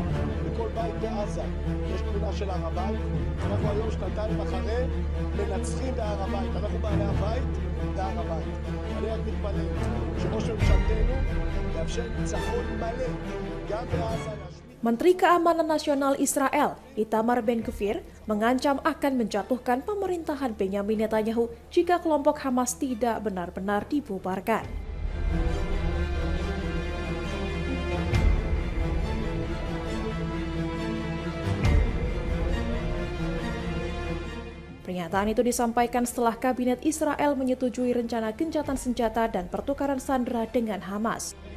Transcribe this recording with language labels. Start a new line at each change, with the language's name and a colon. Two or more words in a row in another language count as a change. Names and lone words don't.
Hebrew: בכל בית בעזה יש תמונה של הר הבית. אנחנו היום שנתיים אחרי מנצחים בהר הבית. אנחנו בעלי הבית בהר הבית. אני רק מתפלל שראש ממשלתנו יאפשר ניצחון מלא גם בעזה.
Indonesian: Menteri Keamanan Nasional Israel, Itamar Ben-Gvir, mengancam akan menjatuhkan pemerintahan Benyamin Netanyahu jika kelompok Hamas tidak benar-benar dibubarkan. Pernyataan itu disampaikan setelah Kabinet Israel menyetujui rencana gencatan senjata dan pertukaran sandera dengan Hamas.